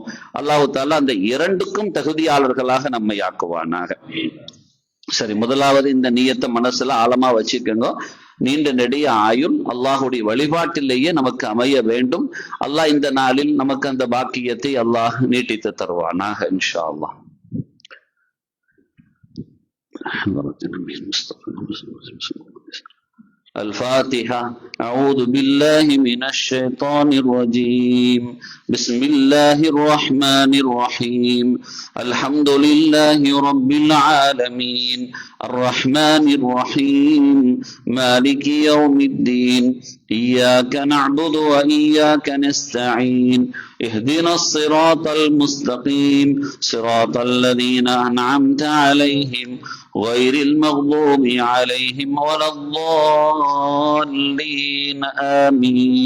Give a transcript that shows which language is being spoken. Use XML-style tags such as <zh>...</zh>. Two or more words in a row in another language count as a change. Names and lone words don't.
<ta>அல்லாஹு தாலா அந்த 2க்கும் தகுதியாளர்களாக நம்மை ஆக்குவானாக. சரி, முதலாவது இந்த நியத்தை மனசுல ஆழமா வச்சுக்கோங்க. நீண்ட நெடிய ஆயுள் அல்லாஹுடைய வழிபாட்டிலேயே நமக்கு அமைய வேண்டும். அல்லாஹ் இந்த நாளில் நமக்கு அந்த பாக்கியத்தை அல்லாஹ் நீட்டித்து தருவானாக</ta> <ar>إن شاء الله. الفاتحة. أعوذ بالله من الشيطان الرجيم. بسم الله الرحمن الرحيم. الحمد لله رب العالمين الرحمن الرحيم مالك يوم الدين إياك نعبد وإياك نستعين اهدنا الصراط المستقيم صراط الذين أنعمت عليهم غير المغضوب عليهم ولا الضالين آمين.</ar>